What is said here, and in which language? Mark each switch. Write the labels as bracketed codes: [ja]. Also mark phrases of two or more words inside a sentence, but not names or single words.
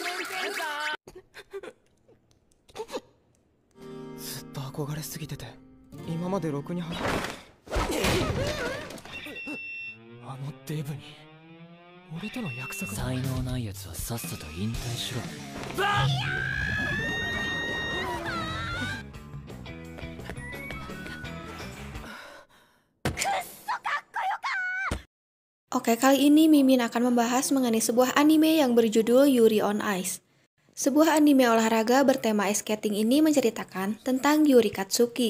[ja] ずっと憧れすぎてて今までろくにあのデブに俺との約束。才能ないやつはさっさと引退しろ。 [id] Oke, kali ini Mimin akan membahas mengenai sebuah anime yang berjudul Yuri on Ice. Sebuah anime olahraga bertema [en] ice skating [id] ini menceritakan tentang Yuri Katsuki.